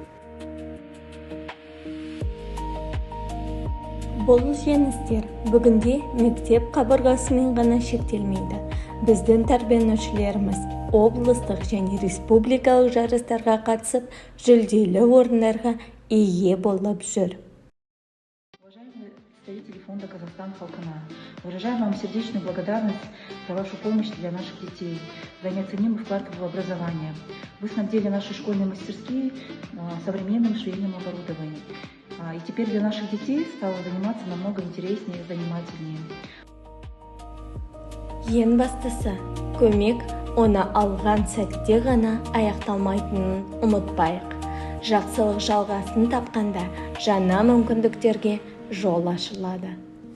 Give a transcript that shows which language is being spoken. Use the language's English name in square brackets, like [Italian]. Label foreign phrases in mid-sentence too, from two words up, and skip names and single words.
[Kazakh] Бұл жеңістер бүгінде мектеп қабырғасымен ғана шектелмейді. Біздің тәрбиеленушілеріміз облыстық және республикалық жарыстарға қатысып, жүлделі орындарға ие болып жүр. [Russian] Уважаемые представители фонда «Казахстан халқына», выражаем вам сердечную благодарность за вашу помощь для наших детей, за неоценимый вклад в образование. Вы снабдили наши школьные мастерские современным швейным оборудованием. И теперь для наших детей стало заниматься намного интереснее и занимательнее. [Kazakh] Ең бастысы, көмек оны алған сәтте ғана аяқталмайтынын ұмытпайық. Жақсылық жалғасын тапқанда жаңа мүмкіндіктерге жол ашылады.